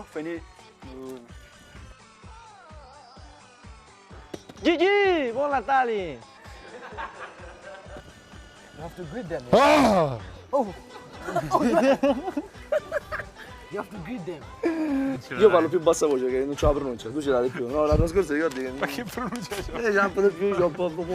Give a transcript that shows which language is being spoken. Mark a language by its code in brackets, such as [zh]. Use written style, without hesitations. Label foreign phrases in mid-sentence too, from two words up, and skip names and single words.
[es] Feliz. [it] Gigi, buon Natale! [en] You have to greet them. Ah! You have to greet them. [it] Io parlo più bassa voce che non c'ho la pronuncia, tu ce l'hai di più. No, l'anno scorso ricordi che. Ma che pronuncia c'è? C'è un po' di più, c'ho un po'.